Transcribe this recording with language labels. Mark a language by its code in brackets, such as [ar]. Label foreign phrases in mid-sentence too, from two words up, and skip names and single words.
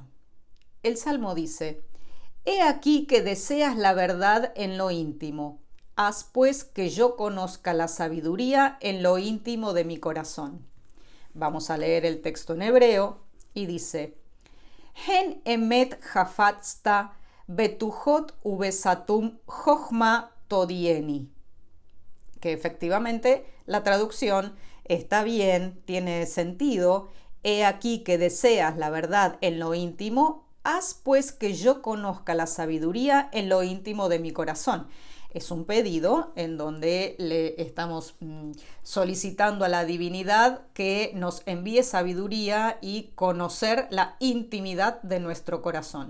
[es] El Salmo dice: He aquí que deseas la verdad en lo íntimo. Haz pues que yo conozca la sabiduría en lo íntimo de mi corazón. Vamos a leer el texto en hebreo y dice: [he] הן אמת חפצת בטחות ובסתם חכמה תודיעני. [es] Que efectivamente la traducción está bien, tiene sentido. He aquí que deseas la verdad en lo íntimo, haz pues que yo conozca la sabiduría en lo íntimo de mi corazón. Es un pedido en donde le estamos solicitando a la divinidad que nos envíe sabiduría y conocer la intimidad de nuestro corazón.